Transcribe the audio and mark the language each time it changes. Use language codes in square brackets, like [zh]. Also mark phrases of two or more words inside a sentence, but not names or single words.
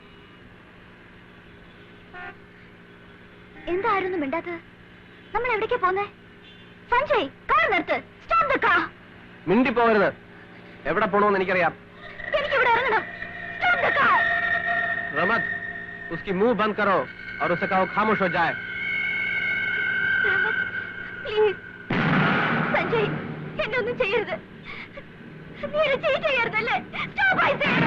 [ml] എന്തായിരുന്നു മിണ്ടാത്തത്? നമ്മൾ എവിടേക്കാ പോന്നേ? സഞ്ജയ്, കാർ നിർത്ത്. [en] stop the car. [ml] മിണ്ടി പോകരുത്. എവിടെ പോണോന്ന് എനിക്കറിയാം. എനിക്കിവിടെ ഇറങ്ങണം. [en] stop the car. [ml] റമത്, [hi] उसकी मुंह बंद करो और उसे कहो खामोश हो जाए. [ml] പ്ലീസ് സഞ്ജയ്, എന്നെ ഒന്നും ചെയ്യരുത്. നീ എന്നെ ചീറ്റ് ചെയ്യരുതല്ലേ? [en] stop I say.